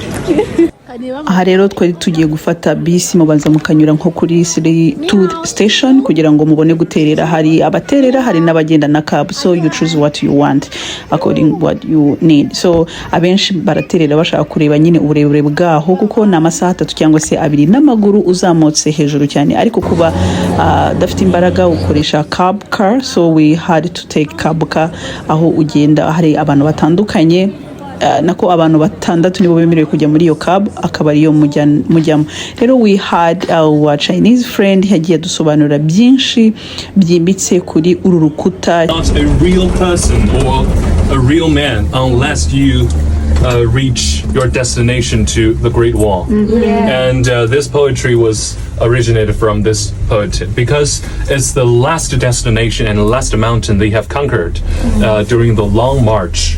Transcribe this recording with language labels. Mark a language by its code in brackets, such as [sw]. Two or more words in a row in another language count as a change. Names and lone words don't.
[rw] aha rero twari tugiye gufata bisi mubanza mukanyura nko kuri Tooth Station kugira ngo mubone guterera hari abaterera hari n'abagenda na cab so [en] you choose what you want according what you need [rw] so abenshi baraterera bashaka kureba nyine uburebure bwaho kuko na amasaha 3 cyangwa se 2 n'amaguru uzamutse hejuru cyane ariko kuba dafite imbaraga ukoresha [en] cab car [rw] so [en] we had to take cab car [rw] aho ugenda hari abantu batandukanye nako abantu batandatu nibo bemerewe kujya muri iyo cab akaba ariyo mujyamo rero [en] we had our Chinese friend [rw] yagiye dusobanura byinshi byimbitse kuri uru rukuta [en] not a real person or a real man unless you reach your destination to the Great Wall. And this poetry was originated from this poet because it's the last destination and last mountain they have conquered during the Long March.